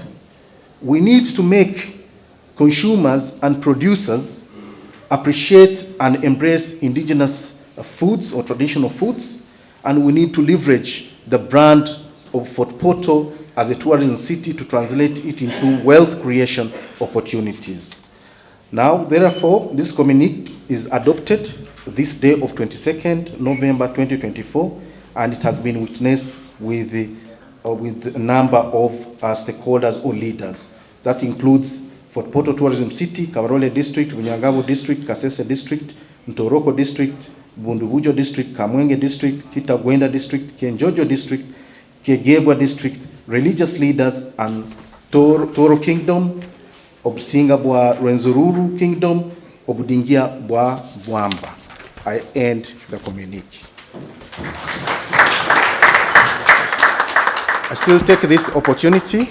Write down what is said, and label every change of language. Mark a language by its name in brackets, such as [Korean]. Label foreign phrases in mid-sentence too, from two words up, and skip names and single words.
[English] We need to make consumers and producers appreciate and embrace indigenous foods or traditional foods, and we need to leverage the brand of Fort Portal as a tourism city to translate it into wealth creation opportunities. Now, therefore, this communique is adopted this day of 22nd November 2024, and it has been witnessed with a number of stakeholders or leaders. That includes Fort Portal Tourism City, Kabarole District, Bunyangabo District, Kasese District, Ntoroko District, Bundubujo District, Kamwenge District, Kitagwenda District, Kenjojo District, Kegebwa District, religious leaders, and Toro Kingdom, Obusinga bwa Rwenzori Kingdom, Obudingia bwa Bwamba. I end the communique. I still take this opportunity.